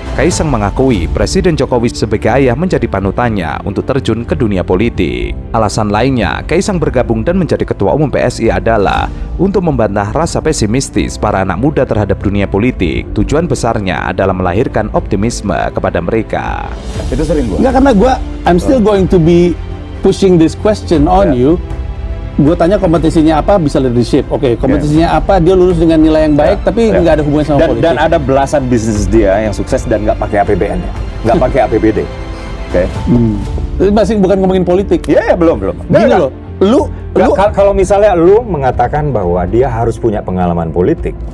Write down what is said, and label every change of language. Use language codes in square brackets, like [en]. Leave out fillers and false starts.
[id] Kaisang mengakui Presiden Jokowi sebagai ayah menjadi panutannya untuk terjun ke dunia politik. Alasan lainnya, Kaisang bergabung dan menjadi ketua umum PSI adalah untuk membantah rasa pesimistis para anak muda terhadap dunia politik. Tujuan besarnya adalah melahirkan optimisme kepada mereka. Itu sering gua. Enggak, karena [en] I'm still going to be pushing this question on you. [id] Gue tanya kompetisinya apa, bisa leadership. Oke, kompetisinya apa, dia lulus dengan nilai yang baik, tapi nggak ada hubungan sama politik. Dan ada belasan bisnis dia yang sukses dan nggak pakai APBN, nggak pakai APBD. Oke. Itu masih bukan ngomongin politik. Iya, belum. Gini loh, lu kalau misalnya lu mengatakan bahwa dia harus punya pengalaman politik